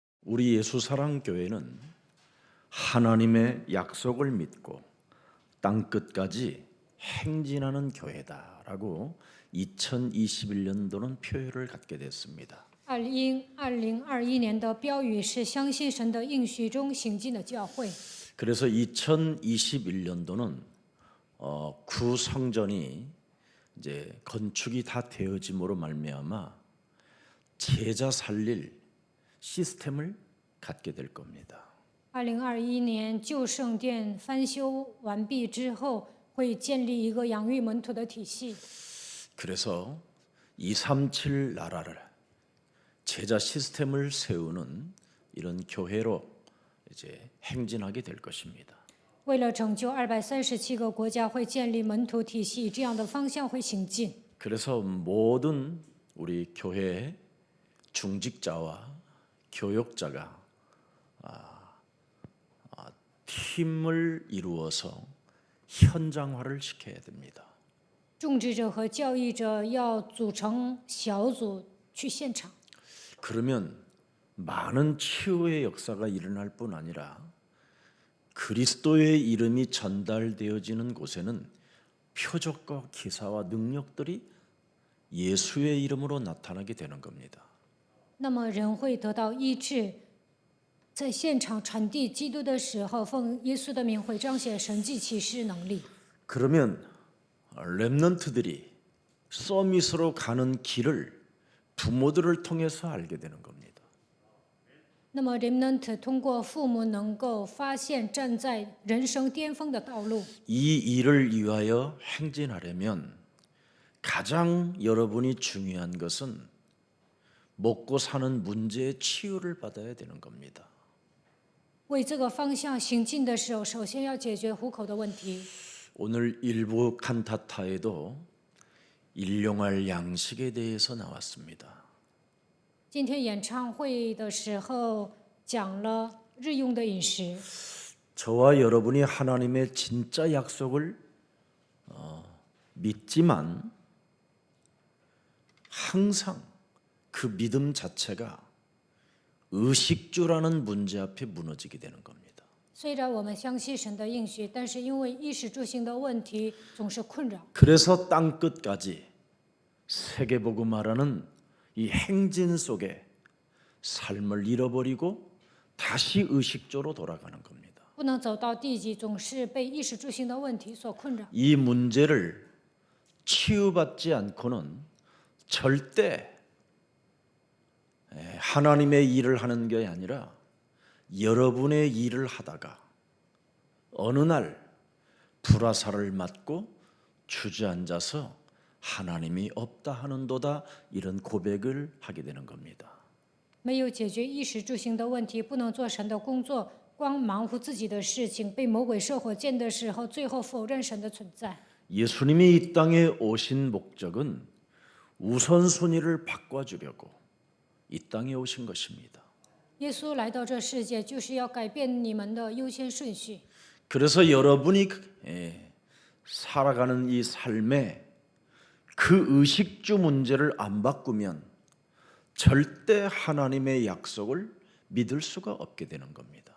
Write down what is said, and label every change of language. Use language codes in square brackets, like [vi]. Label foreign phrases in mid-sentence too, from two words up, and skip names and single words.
[ko] 우리 예수사랑교회는 하나님의 약속을 믿고 땅끝까지 행진하는 교회다라고 2021년도는 표현을 갖게 됐습니다. [zh] 2021 年的标语是相信神的应许中行进的教会。 [ko] 그래서 2021년도는 구성전이 이제 건축이 다 되어짐으로 말미암아 제자 살릴 시스템을 갖게 될 겁니다. [zh] 2021 年旧圣殿翻修完毕之后，会建立一个养育门徒的体系。 [ko] 그래서 237 나라를 제자 시스템을 세우는 이런 교회로 이제 행진하게 될 것입니다. [zh] 为了拯救237个国家，会建立门徒体系，这样的方向会行进。 [ko] 그래서 모든 우리 교회 중직자와 교역자가 팀을 이루어서 현장화를 시켜야 됩니다. [zh] 种植者和教育者要组成小组去现场， [ko] 그러면 많은 치유의 역사가 일어날 뿐 아니라 그리스도의 이름이 전달되어지는 곳에는 표적과 기사와 능력들이 예수의 이름으로 나타나게 되는 겁니다. [zh] 那么人会得到医治。在现场传递基督的时候，奉耶稣的名会彰显神迹奇事能力。 [ko] 그러면 렘넌트들이 서밋으로 가는 길을 부모들을 통해서 알게 되는 겁니다. [zh] 那么 remnant 通过父母能够发现站在人生巅峰的道路。 [ko] 이 일을 위하여 행진하려면 가장 여러분이 중요한 것은 먹고 사는 문제의 치유를 받아야 되는 겁니다. [zh] 为这个方向行进的时候，首先要解决糊口的问题。 [ko] 오늘 일부 칸타타에도 일용할 양식에 대해서 나왔습니다. [zh] 今天演唱会的时候讲了日用的饮食。 [ko] 저와 여러분이 하나님의 진짜 약속을 믿지만 항상 그 믿음 자체가 의식주라는 문제 앞에 무너지게 되는 겁니다. [zh] 虽然我们相信神的应许，但是因为衣食住行的问题总是困扰。 [ko] 그래서 땅끝까지 세계복음화라는 이 행진 속에 삶을 잃어버리고 다시 의식주로 돌아가는 겁니다. [zh] 不能走到地极，总是被衣食住行的问题所困扰。 [ko] 이 문제를 치유받지 않고는 절대 하나님의 일을 하는 게 아니라 여러분의 일을 하다가 어느 날 불화살을 맞고 주저앉아서 하나님이 없다 하는도다 이런 고백을 하게 되는 겁니다. [zh] 没有解决衣食住行的问题，不能做神的工作，光忙乎自己的事情，被魔鬼射火箭的时候，最后否认神的存在。 [ko] 예수님이 이 땅에 오신 목적은 우선순위를 바꿔주려고 이 땅에 오신 것입니다. [zh] 耶稣来到这世界，就是要改变你们的优先顺序。 [ko] 그래서 여러분이 살아가는 이 삶에 그 의식주 문제를 안 바꾸면 절대 하나님의 약속을 믿을 수가 없게 되는 겁니다.